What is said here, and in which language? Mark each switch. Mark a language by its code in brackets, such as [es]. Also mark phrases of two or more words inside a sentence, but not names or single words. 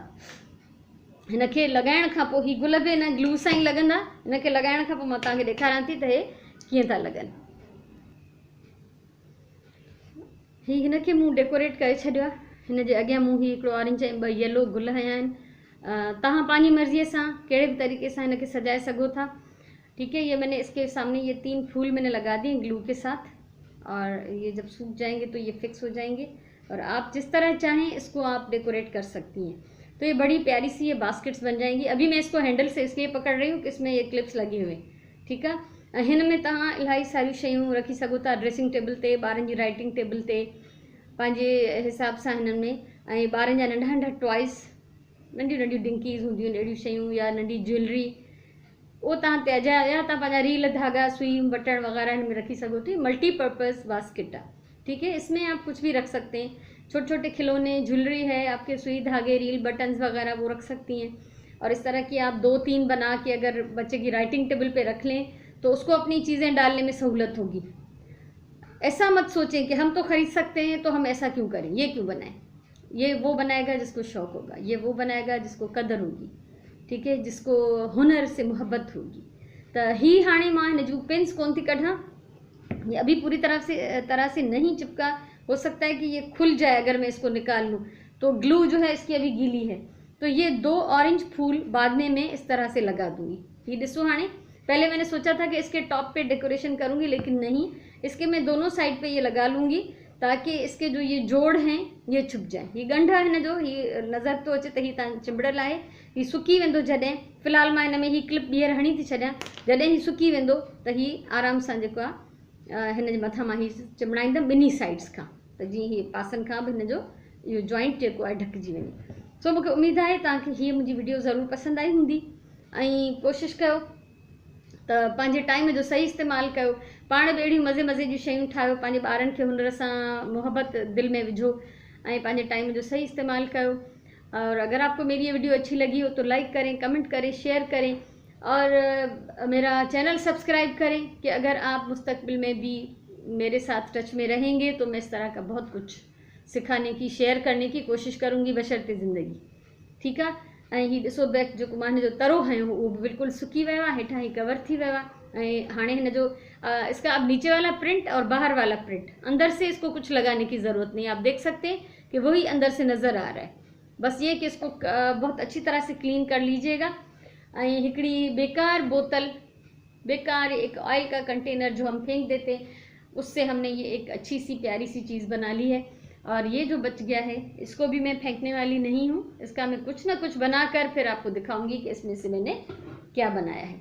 [sd] हिनखे लॻाइण खां पोइ हीअ गुल बि हिन ग्लू सां ई लॻंदा। हिनखे लॻाइण खां पोइ मां तव्हांखे ॾेखारियां थी त हे कीअं था लॻनि। हीअ हिनखे मूं डेकोरेट करे छॾियो आहे। हिन जे अॻियां मूं हीअ हिकिड़ो ऑरेंज ऐं ॿ येलो गुल हया आहिनि। तव्हां पंहिंजी मर्ज़ीअ सां कहिड़े भी [hi] तरीक़े से इनके सजाए [sd] सको था। [hi] ठीक है, ये मैंने इसके सामने ये 3 फूल मैंने लगा दिए ग्लू के साथ, और ये जब सूख जाएंगे तो ये फिक्स हो जाएंगे, और आप जिस तरह चाहें इसको आप डेकोरेट कर सकती हैं। तो ये बड़ी प्यारी सी ये बास्केट्स बन जाएंगी। अभी मैं इसको हैंडल से इसलिए पकड़ रही हूँ कि इसमें ये क्लिप्स लगे हुए। ठीक है, [sd] हिन में तव्हां इलाही सारियूं शयूं रखी सघो था, ड्रेसिंग टेबल ते, ॿारनि जी राइटिंग टेबल ते, पंहिंजे हिसाब सां हिननि में। ऐं ॿारनि जा नंढा नंढा टॉइस, नंढियूं नंढियूं डिंकीज़ हूंदियूं आहिनि, अहिड़ियूं शयूं, या नंढी ज्वेलरी, वो तव्हां त्याजा, या तव्हां पंहिंजा रील, धागा, सुई, बटण वग़ैरह हिन में रखी सघो थी। मल्टीपर्पज़ बास्केट आहे। [hi] ठीक है, इसमें आप कुछ भी रख सकते हैं, छोटे छोटे खिलौने, ज्वेलरी है आपके, सुई, धागे, रील, बटन्स वगैरह वो रख सकती हैं। और इस तरह की आप 2-3 बना के अगर बच्चे की राइटिंग टेबल पे रख लें तो उसको अपनी चीज़ें डालने में सहूलत होगी। ऐसा मत सोचें कि हम तो ख़रीद सकते हैं तो हम ऐसा क्यों करें, ये क्यों बनाएं। ये वो बनाएगा जिसको शौक़ होगा, ये वो बनाएगा जिसको कदर होगी। ठीक है, जिसको हुनर से मोहब्बत होगी। [sd] तो ही हाणे मां हिन जूं पिन्स कोन थी कढां, [hi] ये अभी पूरी तरह से नहीं चिपका, हो सकता है कि ये खुल जाए अगर मैं इसको निकाल लूँ, तो ग्लू जो है इसकी अभी गीली है। तो ये 2 ऑरेंज फूल बाद में मैं इस तरह से लगा दूँगी। ये [sd] दिसो हाणे, [hi] पहले मैंने सोचा था कि इसके टॉप पे डेकोरेशन करूँगी, लेकिन नहीं, इसके मैं दोनों साइड पे ये लगा लूँगी ताकि इसके जो ये जोड़ हैं ये छुप जाए। [sd] ये गंढ है हिन जो, ये नज़र तो अचे त ही तव्हां चिंबड़ियल आहे, ही सुकी वेंदो जॾहिं। फ़िलहाल मां हिन में ही क्लिप ॿीहर हणी थी छॾियां, जॾहिं ही सुकी वेंदो त ही आराम सां जेको आहे हिन जे मथां मां ही चिमड़ाईंदमि ॿिन्ही साइड्स खां, त जीअं ही पासनि खां बि हिन जो इहो जॉइंट जेको आहे ढकिजी वञे। सो मूंखे उमेदु आहे तव्हांखे हीअ मुंहिंजी वीडियो ज़रूरु पसंदि आई हूंदी, ऐं कोशिशि कयो त पंहिंजे टाइम जो सही इस्तेमालु कयो, पाण बि अहिड़ियूं मज़े जूं शयूं ठाहियो, पंहिंजे ॿारनि खे हुनर सां मोहब्बत दिलि में विझो, ऐं पंहिंजे टाइम जो सही इस्तेमालु कयो। [hi] और अगर आपको मेरी ये वीडियो अच्छी लगी हो तो लाइक करें, कमेंट करें, शेयर करें, और मेरा चैनल सब्सक्राइब करें कि अगर आप मुस्तकबिल में भी मेरे साथ टच में रहेंगे तो मैं इस तरह का बहुत कुछ सिखाने की, शेयर करने की कोशिश करूँगी बशर्ते ज़िंदगी। [sd] ठीकु आहे। ऐं हीउ ॾिसो बैक जेको मां जो तरो हयो उहो भी बिल्कुल सुकी वियो आहे, हेठां ही कवर थी वियो आहे। ऐं हाणे हिन जो [hi] इसका अब नीचे वाला प्रिंट और बाहर वाला प्रिंट, अंदर से इसको कुछ लगाने की ज़रूरत नहीं, आप देख सकते हैं कि वही अंदर से नज़र आ रहा है। बस ये कि इसको बहुत अच्छी तरह से क्लीन कर लीजिएगा। [sd] ऐं हिकिड़ी बेकार बोतल, [hi] बेकार एक ऑयल का कंटेनर जो हम फेंक देते हैं, उससे हमने ये एक अच्छी सी प्यारी सी चीज़ बना ली है। और ये जो बच गया है इसको भी मैं फेंकने वाली नहीं हूँ, इसका मैं कुछ ना कुछ बनाकर फिर आपको दिखाऊंगी कि इसमें से मैंने क्या बनाया है।